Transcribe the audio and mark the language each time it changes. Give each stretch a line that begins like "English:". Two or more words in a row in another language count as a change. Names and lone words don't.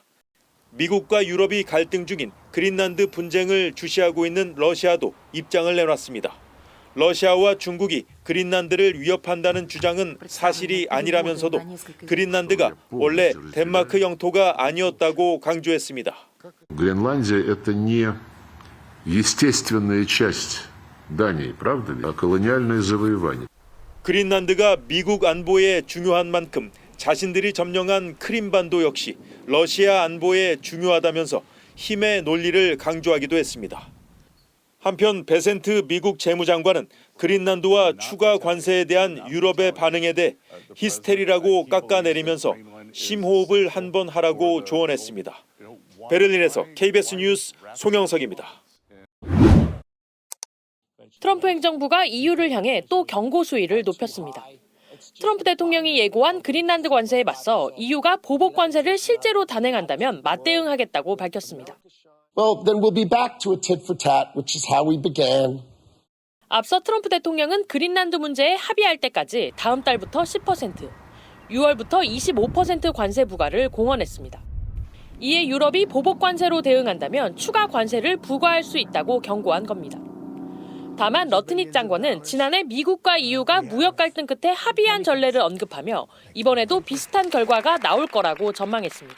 Korean: 미국과 유럽이 갈등 중인 그린란드 분쟁을 주시하고 있는 러시아도 입장을 내놨습니다. 러시아와 중국이 그린란드를 위협한다는 주장은 사실이 아니라면서도 그린란드가 원래 덴마크 영토가 아니었다고 강조했습니다.
Russian: Гренландия – это не естественная часть Дании, правда ли? А колониальное завоевание.
Korean: 그린란드가 미국 안보에 중요한 만큼 자신들이 점령한 크림반도 역시 러시아 안보에 중요하다면서 힘의 논리를 강조하기도 했습니다. 한편 베센트 미국 재무장관은 그린란드와 추가 관세에 대한 유럽의 반응에 대해 히스테리라고 깎아내리면서 심호흡을 한번 하라고 조언했습니다. 베를린에서 KBS 뉴스 송영석입니다. 트럼프 행정부가 EU를 향해 또 경고 수위를 높였습니다. 트럼프 대통령이 예고한 그린란드 관세에 맞서 EU가 보복 관세를 실제로 단행한다면 맞대응하겠다고 밝혔습니다.
English: Well, then we'll be back to a tit for tat, which is how we began.
Korean: 앞서 트럼프 대통령은 그린란드 문제에 합의할 때까지 다음 달부터 10%, 6월부터 25% 관세 부과를 공언했습니다. 이에 유럽이 보복 관세로 대응한다면 추가 관세를 부과할 수 있다고 경고한 겁니다. 다만 러트닉 장관은 지난해 미국과 EU가 무역 갈등 끝에 합의한 전례를 언급하며 이번에도 비슷한 결과가 나올 거라고 전망했습니다.